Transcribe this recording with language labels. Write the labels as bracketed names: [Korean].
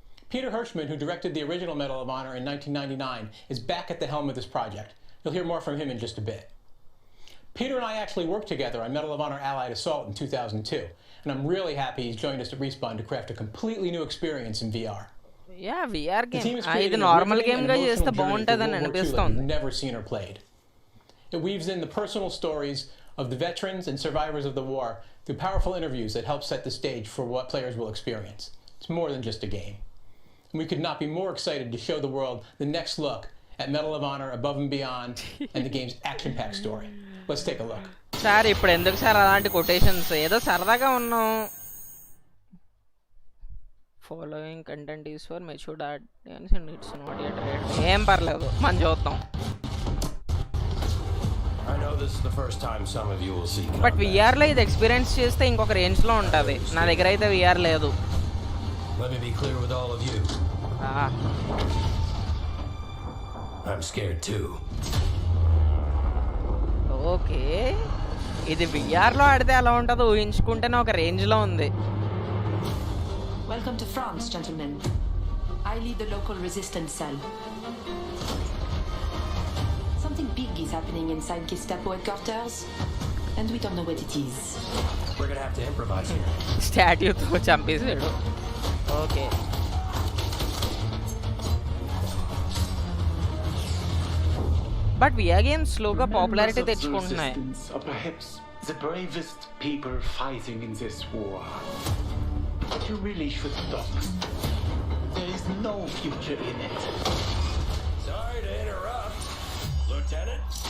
[English] Peter Hirschman, who directed the original Medal of Honor in 1999, is back at the helm of this project. You'll hear more from him in just a bit. Peter and I actually worked together on Medal of Honor Allied Assault in 2002. And I'm really happy he's joined us at Respawn to craft a completely new experience in VR. Yeah, VR game. [Telugu] ఇది normal game గా చేస్తే బాగుంటదని అనిపిస్తుంది. [English] We've never seen or played. It weaves in the personal stories of the veterans and survivors of the war through powerful interviews that help set the stage for what players will experience. It's more than just a game. And we could not be more excited to show the world the next look at Medal of Honor Above and Beyond and the game's action-packed story. Let's take a look. [Telugu] Sir ఇప్పుడు ఎందుకు sir అలాంటి quotations? ఏదో సరదాగా ఉన్నాం. [English] Following content is for matured audience and it's not yet rate. [Telugu] ఏం పర్లేదు, మనం చూద్దాం. [English] this is the first time some of you will see [Telugu] but విఆర్లో ఇది ఎక్స్పీరియన్స్ చేస్తే ఇంకొక రేంజ్లో ఉంటుంది. నా దగ్గర అయితే విఆర్ లేదు. [English] Let me be clear with all of you. I'm scared too. [Telugu] Okay, ఇది విఆర్లో ఆడితే ఎలా ఉంటుందో ఊహించుకుంటేనే ఒక రేంజ్లో ఉంది. [English] Welcome to France, gentlemen. I lead the local resistance cell. Something big is happening inside Gestapo headquarters, and we don't know what it is. We're gonna have to improvise here. [Telugu] స్టాట్యూతో చంపేసాడు. Okay, but VR games స్లోగా popularity తెచ్చుకుంటున్నాయి. [English] Perhaps the bravest people fighting in this war. But you really should stop. There is no future in it. Sorry to interrupt, Lieutenant.